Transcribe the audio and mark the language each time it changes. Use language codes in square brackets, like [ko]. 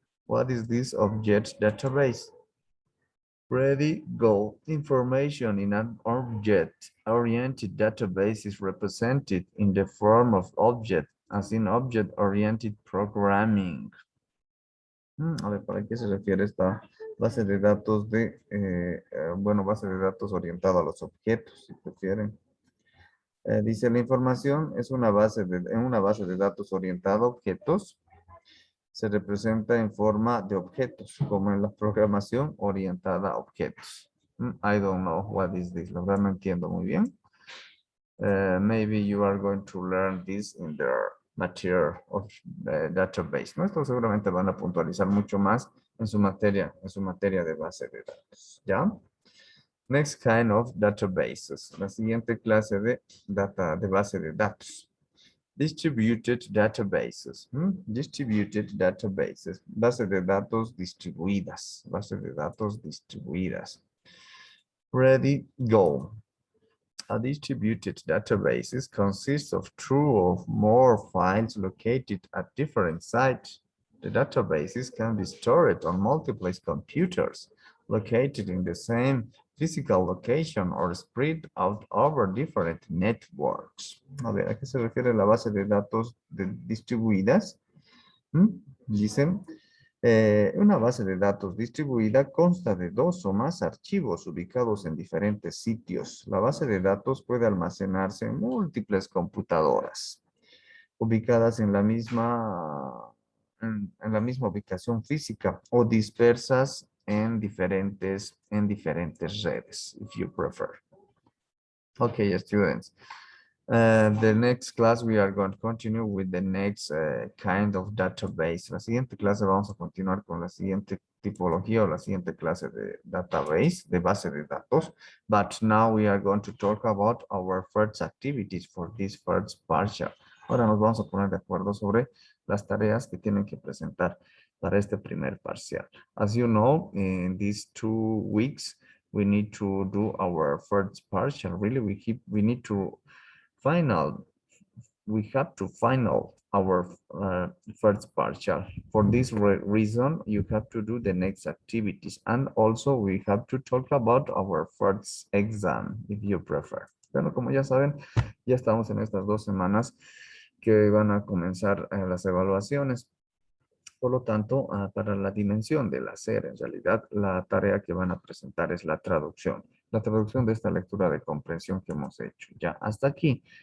[en] What is this object database? Ready, go. Information in an object-oriented database is represented in the form of object, as in object-oriented programming. [es] A ver, ¿para qué se refiere esta base de datos base de datos orientada a los objetos, si prefieren? Dice, la información es en una base de datos orientada a objetos. Se representa en forma de objetos, como en la programación orientada a objetos. [en] I don't know what is this. [es] La verdad no entiendo muy bien. [en] Maybe you are going to learn this in the material of the database, [es] ¿no? Esto seguramente van a puntualizar mucho más en su materia de base de datos, ¿ya? [en] Next kind of databases. [es] La siguiente clase de base de datos. [en] Distributed databases. Distributed databases. [es] Base de datos distribuidas. Base de datos distribuidas. [en] Ready, go. A distributed database consists of two or more files located at different sites. The databases can be stored on multiple computers located in the same physical location or spread out over different networks. [es] A ver, ¿a qué se refiere la base de datos distribuidas? Dicen, una base de datos distribuida consta de dos o más archivos ubicados en diferentes sitios. La base de datos puede almacenarse en múltiples computadoras ubicadas en la misma ubicación física o dispersas en diferentes redes, [en] if you prefer. Okay, students. The next class we are going to continue with the next kind of database. [es] La siguiente clase vamos a continuar con la siguiente tipología o la siguiente clase de database, de base de datos. [en] But now we are going to talk about our first activities for this first partial. [es] Ahora nos vamos a poner de acuerdo sobre las tareas que tienen que presentar para este primer parcial. [en] As you know, in these 2 weeks, we need to do our first partial. Really, we need to we have to final our first partial. For this reason, you have to do the next activities. And also we have to talk about our first exam, if you prefer. [es] Bueno, como ya saben, ya estamos en estas 2 semanas que van a comenzar las evaluaciones. Por lo tanto, para la dimensión del hacer, en realidad, la tarea que van a presentar es la traducción. La traducción de esta lectura de comprensión que hemos hecho. Ya, hasta aquí.